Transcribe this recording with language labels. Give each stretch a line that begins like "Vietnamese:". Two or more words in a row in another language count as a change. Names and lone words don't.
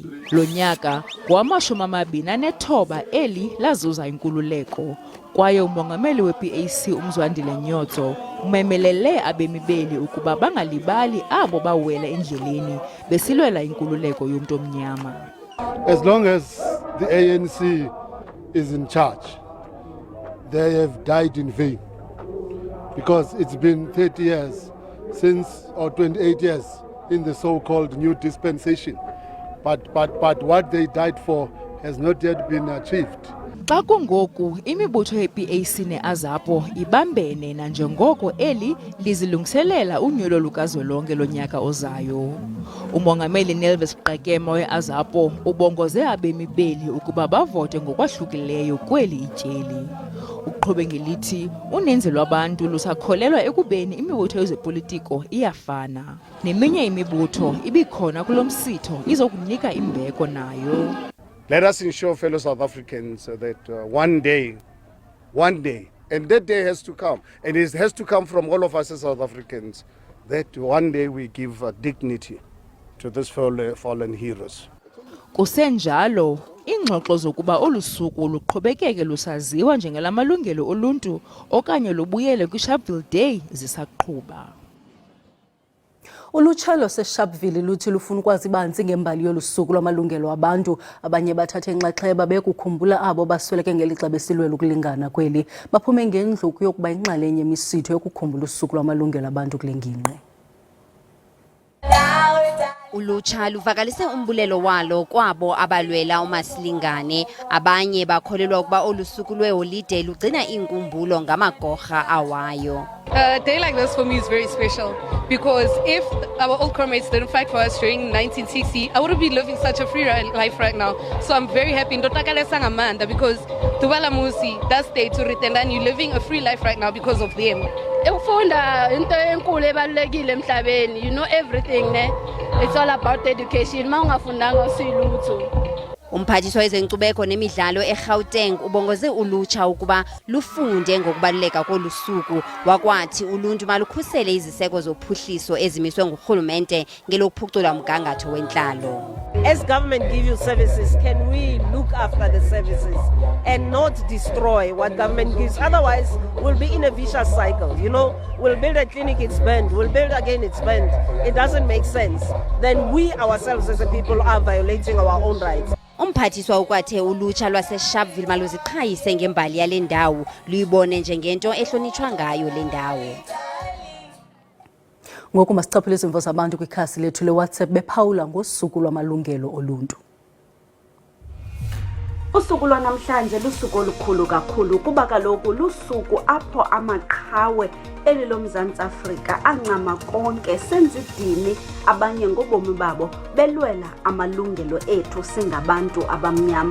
Xhosa: Lo nyaka ngowama-29 eli lazuza inkululeko, kwaye umongameli we-PAC uMzwandile Nyonso umemelele abemi beli ukuba bangalibali abo bawela endleleni besilwela inkululeko yomntu omnyama.
English: As long as the ANC is in charge, they have died in vain, because it's been 30 years since, or 28 years in the so-called new dispensation, but what they died for has not yet been achieved.
Xhosa: Xa kungoku imibutho ye-PAC ne-AZAPO ibambene nanjengoko eli lizilungiselela unyulo lukazwelonke lonyaka ozayo. Umongameli Nelvis Qekema we-AZAPO ubongoze abemi beli ukuba bavote ngokwahlukileyo kweli ityeli. Uqhube ngelithi uninzi lwabantu lusakholelwa ekubeni imibutho yezopolitiko iyafana. Neminye imibutho ibikhona kulo msitho izokunika imbeko nayo.
English: Let us ensure, fellow South Africans, that one day, and that day has to come, and it has to come from all of us as South Africans, that one day we give dignity to these fallen heroes.
Xhosa: Kusenjalo, ingxoxo zokuba olu suku luqhubekeke lusaziwa njengelamalungelo oluntu okanye lubuyele kwi-Sharpeville Day zisaqhuba. Ulutsha lwaseSharpeville luthi lufuna ukwazi banzi ngembali yolu suku lwamalungelo abantu. Abanye bathathe inxaxheba bekukhumbula abo basweleke ngelixa besilwela ukulingana kweli. Baphume ngendluku yokuba inxalenye yemisitho yokukhumbula usuku lwamalungelo abantu kule ngingqi. Ulutsha luvakalise umbulelo walo kwabo abalwela umasilingane. Abanye bakholelwa ukuba olu suku lweholide lugcina inkumbulo ngamagorha awayo.
English: A day like this for me is very special, because if our old comrades didn't fight for us during 1960, I wouldn't be living such a free life right now. So I'm very happy because Tuwala Musi, that day to return, and you're living a free life right now because of them. You know everything, it's all about education.
Xhosa: Umphathiswa wezenkcubeko nemidlalo eGauteng ubongoze ulutsha ukuba lufunde ngokubaluleka kolusuku. Wakwathi uluntu malukhusele iziseko zophuhliso ezimiswe ngurhulumente ngelokuphucula umgangatho wentlalo.
English: As government give you services, can we look after the services and not destroy what government gives? Otherwise, we'll be in a vicious cycle. You know, we'll build a clinic, it's banned. We'll build again, it's banned. It doesn't make sense. Then we ourselves as a people are violating our own rights.
Xhosa: Umphathiswa ukwathe ulutsha lwaseSharpeville maluziqhayise ngembali yale ndawo, luyibone njengento ehlonitshwa ngayo le ndawo. Ngoku masichaphile izimvo zabantu kwikhasi lethu leWhatsApp bephawula ngosuku lwamalungelo oluntu. Usuku lwanamhlanje lusuku olukhulu kakhulu kuba kaloku lusuku apho amaqhawe eli loMzantsi Afrika ancama konke senza idini abanye ngobomi babo belwela amalungelo ethu singabantu abamnyama.